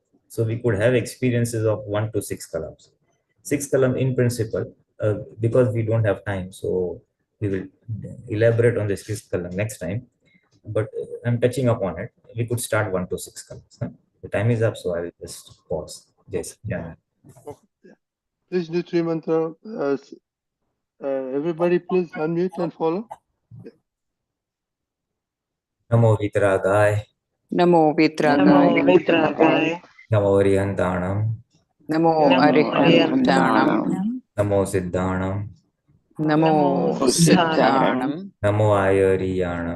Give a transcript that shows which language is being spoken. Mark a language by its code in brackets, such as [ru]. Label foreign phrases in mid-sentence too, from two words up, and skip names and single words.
[en] So we could have experiences of 1 to 6 columns. 6th column in principle, because we don't have time, so we will elaborate on the 6th column next time. But I'm touching upon it. We could start 1 to 6 columns. Huh? The time is up, so I will just pause. Yes. Yeah. Please do three mantra. Everybody, please unmute and follow. [pka] Namo Vitragaya. Namo Vitragaya. Namo Arihantanam. Namo Arihantanam. Namo Siddhanam. Namo Siddhanam. Namo Ayariyanam.